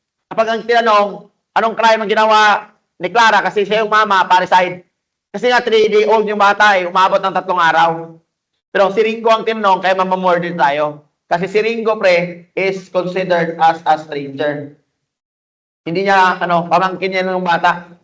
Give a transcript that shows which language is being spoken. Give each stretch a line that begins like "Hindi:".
Filipino: Kapag ang tinanong, anong crime ang ginawa ni Clara kasi siya yung mama, parricide. Kasi nga 3-day-old yung bata umabot ng 3 araw. Pero si Ringo ang tinanong, kaya mamamurder tayo.
English: Kasi si Ringo, is considered as a stranger.
Filipino: Hindi niya, pamangkin niya ng bata.